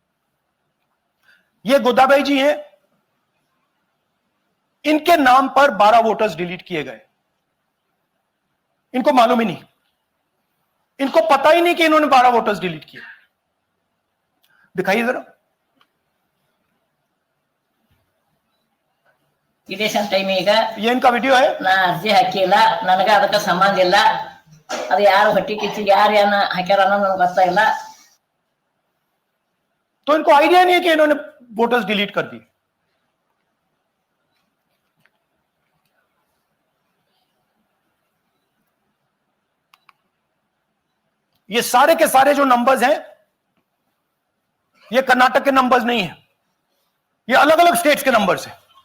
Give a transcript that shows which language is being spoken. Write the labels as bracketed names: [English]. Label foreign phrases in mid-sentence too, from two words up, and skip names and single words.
[Hindi] ये गोदाबाई जी हैं, इनके नाम पर 12 [English] voters delete [Hindi] किए गए। इनको मालूम ही नहीं, इनको पता ही नहीं कि इन्होंने 12 [English] voters delete [Hindi] किए। दिखाइए जरा। [Kannada] ಟೈಮ್ ಈಗ [Hindi] ये इनका वीडियो है। [Kannada] ನಾ ಅರ್ಜಿ ಹಾಕಿಲ್ಲ, ನನಗ ಅದಕ್ಕೆ ಸಂಬಂಧ ಇಲ್ಲ, ಅದು ಯಾರು ಹೊಟ್ಟಿ ಕಿಚ್ಚಿಗೆ ಯಾರು ಏನ ಹಾಕ್ಯಾರ ಅನ್ನೋದು ನನಗೆ ಗೊತ್ತಾಗಿಲ್ಲ। [Hindi] तो इनको आइडिया नहीं है कि इन्होंने [English] voters delete [Hindi] कर दिए। ये सारे के सारे जो नंबर्स हैं ये कर्नाटक के नंबर्स नहीं है, ये अलग अलग स्टेट्स के नंबर्स हैं।